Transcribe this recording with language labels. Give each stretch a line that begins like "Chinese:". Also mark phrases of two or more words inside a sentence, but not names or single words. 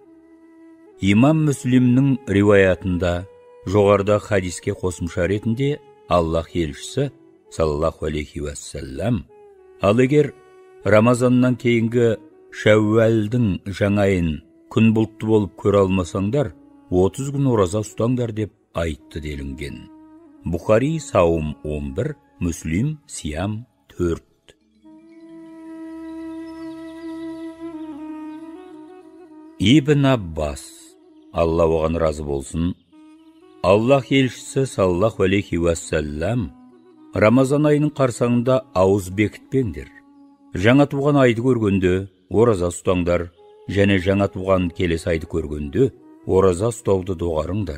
Kazakh: Имам Мүслимнің риуаятында жоғарыда хадиске қосымша ретінде Аллах елшісі
Arabic: صلى الله عليه وسلم,
Kazakh: ал егер Рамазаннан кейінгі Шәуәлдің жаңа айын күн бұлтты болып көре алмасаңдар, 30 күн ораза ұстаңдар деп айтты делінген. Бұхари сауым 11, Мүслим сиям 4. Ибн Аббас, Алла оған разы болсын, Аллах елшісі
Arabic: صلى الله عليه وسلم,
Kazakh: Рамазан айының қарсаңында ауыз бекітпеңдер. Жаңа туған айды көргенде ораза ұстаңдар, және жаңа туған келесі айды көргенде ораза ұстауды доғарыңдар.